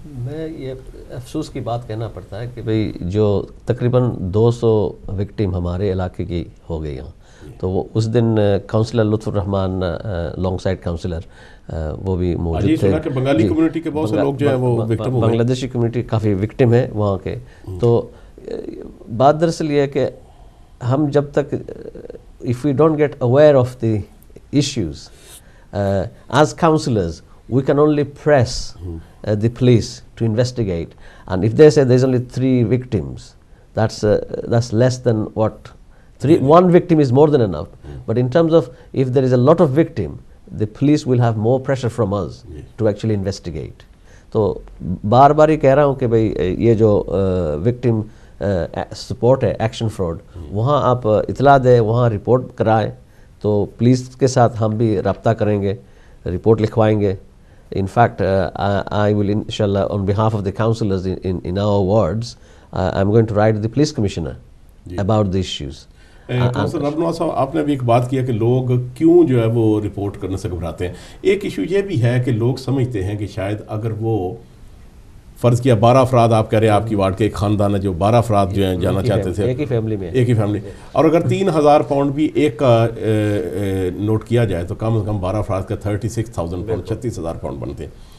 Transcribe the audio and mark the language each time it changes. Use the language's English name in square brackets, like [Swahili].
[Urdu] میں یہ افسوس کی بات کہنا پڑتا ہے کہ بھئی جو تقریباً 200 وکٹم ہمارے علاقے کی ہو گئی ہیں، تو وہ اس دن کاؤنسلر لطف الرحمان لانگ سائڈ کاؤنسلر وہ بھی موجود تھے. بنگالی کمیونٹی کے بہت سے لوگ جو ہیں وہ وکٹم ہو گئے، بنگلہ دیشی کمیونٹی کافی وکٹم ہے وہاں کے. تو بات دراصل یہ ہے کہ ہم جب تک [English] if we don't get aware of the issues as counselors, we can only press the police to investigate, and if they say there's only 3 victims, that's less than what 1 victim is more than enough. But in terms of if there is a lot of victim, the police will have more pressure from us to actually investigate. [Urdu] تو بار بار یہ کہہ رہا ہوں کہ بھئی یہ جو victim support ہے ایکشن فراڈ، وہاں آپ اطلاع دیں، وہاں رپورٹ کرائیں، تو پولیس کے ساتھ ہم بھی رابطہ کریں گے، رپورٹ لکھوائیں گے. [English] In fact, I will inshallah on behalf of the councillors in our wards, I'm going to write to the police commissioner about the issues. [Urdu] Counsellor ربنا صاحب، آپ نے ابھی ایک بات کیا کہ لوگ کیوں جو ہے وہ رپورٹ کرنے سے گھبراتے ہیں. ایک ایشو یہ بھی ہے کہ لوگ سمجھتے ہیں کہ شاید اگر وہ فرض کیا 12 افراد آپ کہہ رہے ہیں آپ کی وارڈ کے ایک خاندان ہے جو 12 افراد جو ہیں جانا چاہتے تھے ایک ہی فیملی میں، ایک ہی فیملی، اور اگر 3000 پاؤنڈ بھی ایک کا نوٹ کیا جائے تو کم از کم 12 افراد کا 36,000 پاؤنڈ 36,000 پاؤنڈ بنتے ہیں.